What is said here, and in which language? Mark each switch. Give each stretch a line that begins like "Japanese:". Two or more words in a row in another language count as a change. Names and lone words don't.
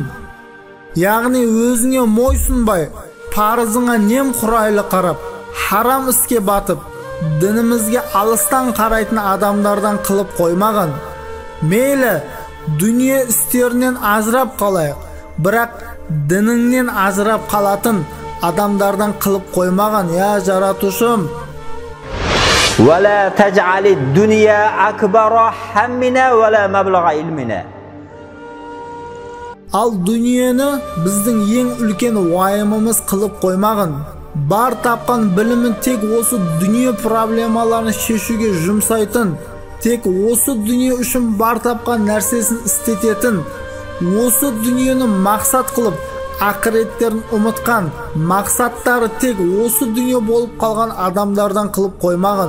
Kazakh: Яғни өзіңе мойсынбай, парызыңа нем құрайлы қарап, харам іске батып, дінімізге алыстан қарайтын адамдардан қылып қоймаған. Мейлі, дүние істерінен ажырап қалайық, бірақ дініңнен ажырап қалатын адамдардан қылып қоймаған, я жаратушым.
Arabic: ولا تجعل الدنيا أكبر همنا ولا مبلغ علمنا.
Kazakh: Ал дүниені біздің ең үлкен уайымымыз қылып қоймағын. Бар тапқан білімін тек осы дүние проблемаларын шешуге жұмсайтын, тек осы дүние үшін бар тапқан нәрсесін істететін, осы дүниені мақсат қылып, ақыреттерін ұмытқан, мақсаттары тек осы дүние болып қалған адамдардан қылып қоймағын.